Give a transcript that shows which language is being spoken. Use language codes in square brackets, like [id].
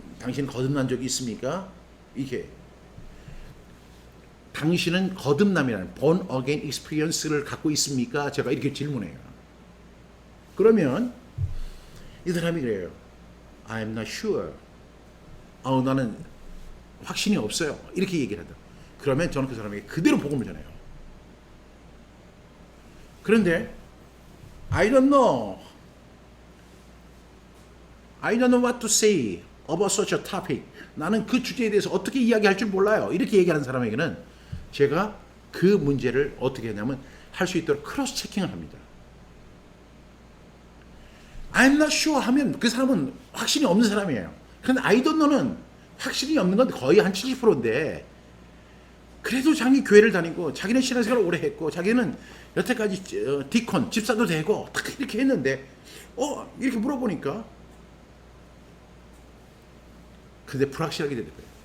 [ko] 당신 거듭난 적이 있습니까? 이게 당신은 거듭남이라는 [en] born again experience [ko] 를 갖고 있습니까? 제가 이렇게 질문해요. 그러면 이 사람이 그래요. [en] I'm not sure. [ko] 나는 확신이 없어요. 이렇게 얘기를 한다. 그러면 저는 그 사람에게 그대로 복음을 전해요. 그런데 [en] I don't know what to say about such a topic. [ko] 나는 그 주제에 대해서 어떻게 이야기할 줄 몰라요. 이렇게 얘기하는 사람에게는 제가 그 문제를 어떻게 하냐면 할 수 있도록 크로스 체킹을 합니다. [en] I'm not sure [ko] 하면 그 사람은 확신이 없는 사람이에요. 그런데 [en] I don't know [ko] 는 확신이 없는 건 거의 한 70%인데 그래도 자기 교회를 다니고 자기는 신앙생활을 오래 했고 자기는 여태까지 디콘, 집사도 되고 딱 이렇게 했는데 이렇게 물어보니까 근데 불확실하게 되는 거예요.